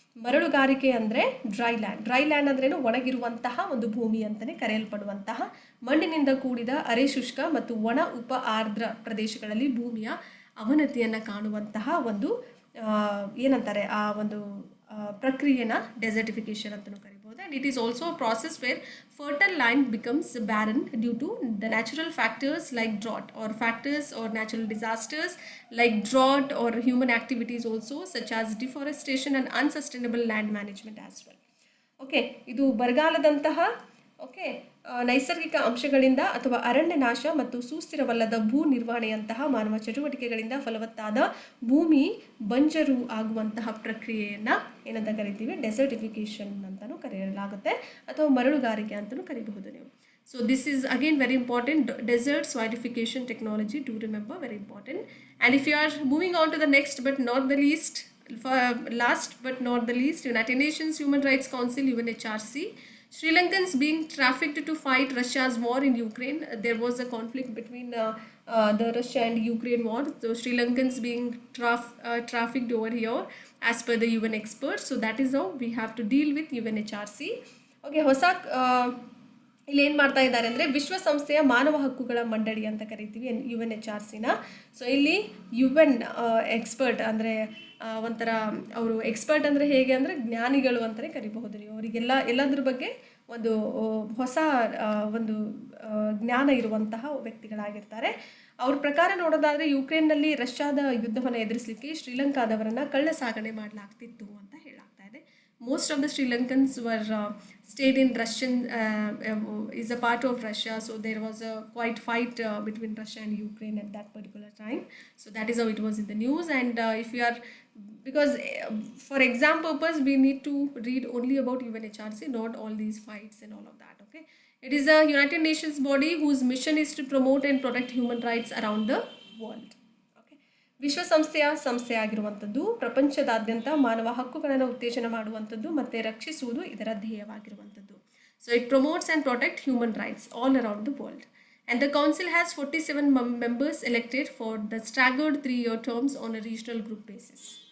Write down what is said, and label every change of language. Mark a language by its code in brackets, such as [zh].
[kn] ಮರಳುಗಾರಿಕೆ ಅಂದರೆ dry land ಅಂದ್ರೇನು, ಒಣಗಿರುವಂತಹ ಒಂದು ಭೂಮಿ ಅಂತಲೇ ಕರೆಯಲ್ಪಡುವಂತಹ ಮಣ್ಣಿನಿಂದ ಕೂಡಿದ ಅರೆ ಶುಷ್ಕ ಮತ್ತು ಒಣ ಉಪ ಆರ್ದ್ರ ಪ್ರದೇಶಗಳಲ್ಲಿ ಭೂಮಿಯ ಅವನತಿಯನ್ನು ಕಾಣುವಂತಹ ಒಂದು ಏನಂತಾರೆ ಆ ಒಂದು ಪ್ರಕ್ರಿಯೆನ ಡೆಸರ್ಟಿಫಿಕೇಶನ್ ಅಂತಲೂ ಕರಿಬೋದು. [en] And it is also a process where fertile land becomes barren due to the natural factors like drought or factors or natural disasters like drought or human activities also such as deforestation and unsustainable land management as well. Okay, [kn] ಇದು ಬರಗಾಲದಂತಹ okay, ನೈಸರ್ಗಿಕ ಅಂಶಗಳಿಂದ ಅಥವಾ ಅರಣ್ಯ ನಾಶ ಮತ್ತು ಸುಸ್ಥಿರವಲ್ಲದ ಭೂ ನಿರ್ವಹಣೆಯಂತಹ ಮಾನವ ಚಟುವಟಿಕೆಗಳಿಂದ ಫಲವತ್ತಾದ ಭೂಮಿ ಬಂಜರು ಆಗುವಂತಹ ಪ್ರಕ್ರಿಯೆಯನ್ನು ಏನಂತ ಕರಿತೀವಿ, ಡೆಸರ್ಟಿಫಿಕೇಶನ್ ಅಂತಲೂ ಕರೆಯಲಾಗುತ್ತೆ ಅಥವಾ ಮರಳುಗಾರಿಕೆ ಅಂತಲೂ ಕರಿಬಹುದು ನೀವು. [en] So this is again very important, desert soilification technology, do remember, very important. And if you are moving on to the next but not the least, last but not the least, United Nations Human Rights Council, UNHRC, Sri Lankans being trafficked to fight Russia's war in Ukraine. There was a conflict between the Russia and Ukraine war. So Sri Lankans being trafficked over here as per the UN experts. So that is how we have to deal with UNHRC. [kn] Okay, ಹೊಸ ಇಲ್ಲಿ ಏನು ಮಾಡ್ತಾ ಇದ್ದಾರೆ ಅಂದರೆ ವಿಶ್ವಸಂಸ್ಥೆಯ ಮಾನವ ಹಕ್ಕುಗಳ ಮಂಡಳಿ ಅಂತ ಕರಿತೀವಿ UNHRCನ. ಸೊ ಇಲ್ಲಿ UN ಎಕ್ಸ್ಪರ್ಟ್ ಅಂದರೆ ಒಂಥರ ಅವರು ಎಕ್ಸ್ಪರ್ಟ್ ಅಂದರೆ ಹೇಗೆ ಅಂದರೆ ಜ್ಞಾನಿಗಳು ಅಂತಲೇ ಕರಿಬಹುದು ನೀವು. ಎಲ್ಲದ್ರ ಬಗ್ಗೆ ಒಂದು ಹೊಸ ಒಂದು ಜ್ಞಾನ ಇರುವಂತಹ ವ್ಯಕ್ತಿಗಳಾಗಿರ್ತಾರೆ. ಅವ್ರ ಪ್ರಕಾರ ನೋಡೋದಾದರೆ ಯುಕ್ರೇನ್ನಲ್ಲಿ ರಷ್ಯಾದ ಯುದ್ಧವನ್ನು ಎದುರಿಸಲಿಕ್ಕೆ ಶ್ರೀಲಂಕಾದವರನ್ನು ಕಳ್ಳ ಸಾಗಣೆ ಮಾಡಲಾಗ್ತಿತ್ತು ಅಂತ ಹೇಳಲಾಗ್ತಾ ಇದೆ. [en] Most of the Sri Lankans were stayed in Russian, is a part of Russia, so there was a quite fight between Russia and Ukraine at that particular time. So that is how it was in the news. And if you are, because for exam purpose we need to read only about UNHRC, not all these fights and all of that. Okay, it is a United Nations body whose mission is to promote and protect human rights around the world. [kn] ವಿಶ್ವಸಂಸ್ಥೆಯ ಸಂಸ್ಥೆ ಆಗಿರುವಂಥದ್ದು ಪ್ರಪಂಚದಾದ್ಯಂತ ಮಾನವ ಹಕ್ಕುಗಳನ್ನು ಉತ್ತೇಜನ ಮಾಡುವಂಥದ್ದು ಮತ್ತು ರಕ್ಷಿಸುವುದು ಇದರ ಧ್ಯೇಯವಾಗಿರುವಂಥದ್ದು. [en] So it promotes and protect human rights all around the world. And the council has 47 members elected for the staggered 3-year terms on a regional group basis.